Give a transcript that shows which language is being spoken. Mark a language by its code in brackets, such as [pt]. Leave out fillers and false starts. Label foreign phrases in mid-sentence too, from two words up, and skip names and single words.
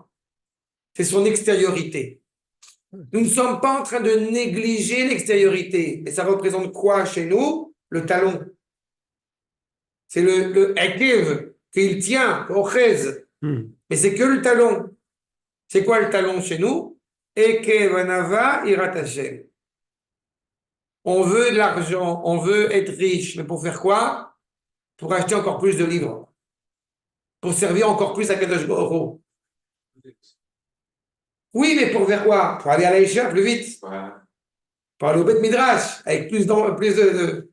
[fr] C'est son extériorité. Nous ne sommes pas en train de négliger l'extériorité. Et ça représente quoi chez nous? Le talon. C'est le ekev qu'il tient, ochez. Mais c'est que le talon. C'est quoi le talon chez nous? [he] עקב ענוה יראת השם. [fr] On veut de l'argent, on veut être riche, mais pour faire quoi? Pour acheter encore plus de livres. Pour servir encore plus à [he] קדוש ברוך הוא. [fr] Oui, mais pour faire quoi? Pour aller à l'Aïcha plus vite. Pour aller au [he] בית מדרש, [fr] avec plus de...